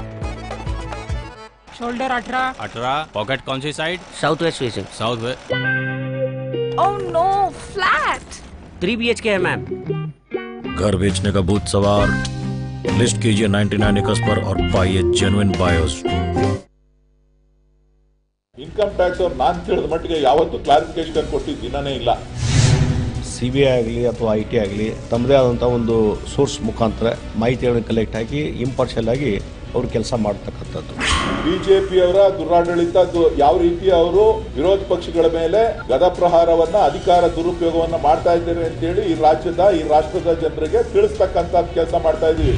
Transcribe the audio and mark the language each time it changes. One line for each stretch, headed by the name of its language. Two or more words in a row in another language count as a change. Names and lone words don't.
Hindi: शोल्डर 18 पॉकेट कौन सी साइड?
English: South west facing. South west. Oh no, flat
Hindi: 3 BHK है मैम। घर बेचने का भूत सवार, लिस्ट कीजिए 99 एकर्स पर और पाइए
English: genuine buyers. income tax
Kannada: ಅವ್ರು ನಾನು ತಿಳಿದ ಮಟ್ಟಿಗೆ ಯಾವತ್ತೂ ಕ್ಲಾರಿಫಿಕೇಶನ್ ಕೊಟ್ಟಿದ್ದ ದಿನನೇ ಇಲ್ಲ. CBI ಆಗಲಿ ಅಥವಾ IT ಆಗಲಿ ತಮ್ಮದೇ ಆದಂಥ ಒಂದು ಸೋರ್ಸ್ ಮುಖಾಂತರ ಮಾಹಿತಿಗಳನ್ನು ಕಲೆಕ್ಟ್ ಆಗಿ ಇಂಪಾರ್ಷಿಯಲ್ ಆಗಿ ಅವರು ಕೆಲಸ ಮಾಡ್ತಕ್ಕಂಥದ್ದು. ಬಿಜೆಪಿಯವರ ದುರಾಡಳಿತ ಯಾವ ರೀತಿ ಅವರು ವಿರೋಧ ಪಕ್ಷಗಳ ಮೇಲೆ ಗದಾಪ್ರಹಾರವನ್ನ ಅಧಿಕಾರ ದುರುಪಯೋಗವನ್ನ ಮಾಡ್ತಾ ಇದ್ದಾರೆ ಅಂತೇಳಿ ಈ ರಾಷ್ಟ್ರದ ಜನರಿಗೆ ತಿಳಿಸ್ತಕ್ಕಂಥ ಕೆಲಸ ಮಾಡ್ತಾ ಇದೀವಿ.